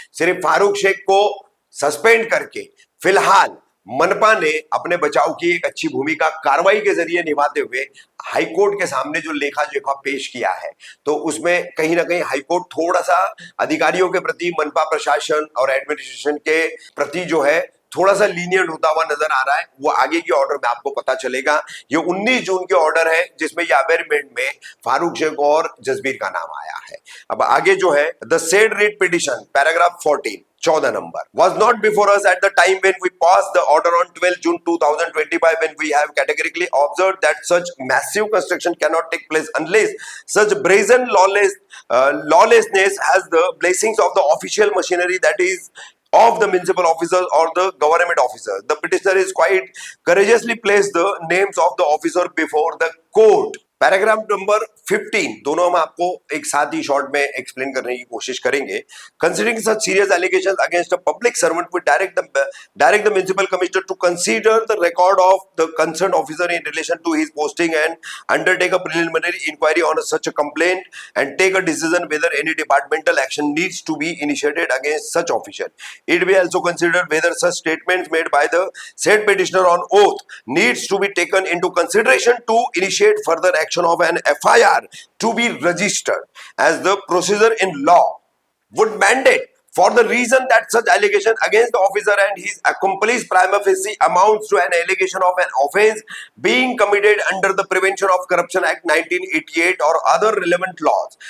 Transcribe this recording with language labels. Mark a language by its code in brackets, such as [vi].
[hi] सिर्फ फारूक शेख को सस्पेंड करके फिलहाल मनपा ने अपने बचाव की एक अच्छी भूमिका कार्रवाई के जरिए निभाते हुए हाईकोर्ट के सामने जो लेखा जोखा पेश किया है, तो उसमें कहीं ना कहीं हाईकोर्ट थोड़ा सा अधिकारियों के प्रति, मनपा प्रशासन और एडमिनिस्ट्रेशन के प्रति जो है थोड़ा सा लीनियंट होता हुआ नजर आ रहा है। वो आगे की ऑर्डर में आपको पता चलेगा। ये 19 जून के ऑर्डर है जिसमें ये अवेयरमेंट में फारूक शेख और जसबीर का नाम आया है। अब आगे जो है, [en] The said writ petition paragraph 14 14 number was not before us at the time when we passed the order on 12 June 2025, when we have categorically observed that such massive construction cannot take place unless such brazen lawlessness has the blessings of the official machinery, that is of the municipal officers or the government officers. The petitioner is quite courageously placed the names of the officer before the court. [hi] Paragraph number 15 दोनों हम आपको एक साथ ही short में explain करने की कोशिश करेंगे। [en] Considering such serious allegations against a public servant, we direct the municipal commissioner to consider the record of the concern officer in relation to his posting and undertake a preliminary inquiry on such a complaint and take a decision whether any departmental action needs to be initiated against such officer. It will also consider whether such statements made by the said petitioner on oath needs to be taken into consideration to initiate further action of an FIR to be registered, as the procedure in law would mandate, for the reason that such allegation against the officer and his accomplice prima facie amounts to an allegation of an offense being committed under the Prevention of Corruption Act 1988 or other relevant laws.